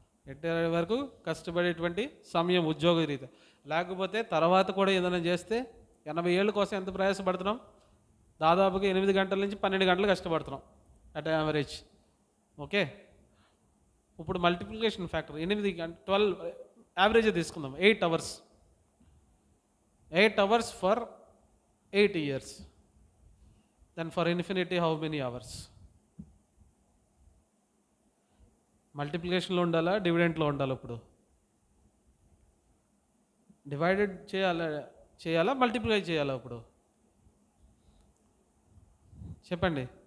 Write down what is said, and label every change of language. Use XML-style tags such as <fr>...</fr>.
<te>Retire అయ్యే వరకు కష్టపడేటువంటి సమయం ఉద్యోగ రీతి. లేకపోతే తర్వాత కూడా ఏదైనా చేస్తే 80 ఏళ్ళ కోసం ఎంత ప్రయాసపడుతున్నాం? దాదాపుగా 8 గంటల నుంచి 12 గంటలు కష్టపడుతున్నాం</te> <en>At average.</en> <te>ఓకే, ఇప్పుడు మల్టిప్లికేషన్ ఫ్యాక్టర్ 12 యావరేజ్ తీసుకుందాం.</te> <en>8 hours. 8 hours for 8 years. Then for infinity how many hours?</en> <te>మల్టిప్లికేషన్లో ఉండాలా, డివిడెంట్లో ఉండాలి? ఇప్పుడు డివైడెడ్ చేయాలా మల్టిప్లై చేయాలా? ఇప్పుడు చెప్పండి.</te>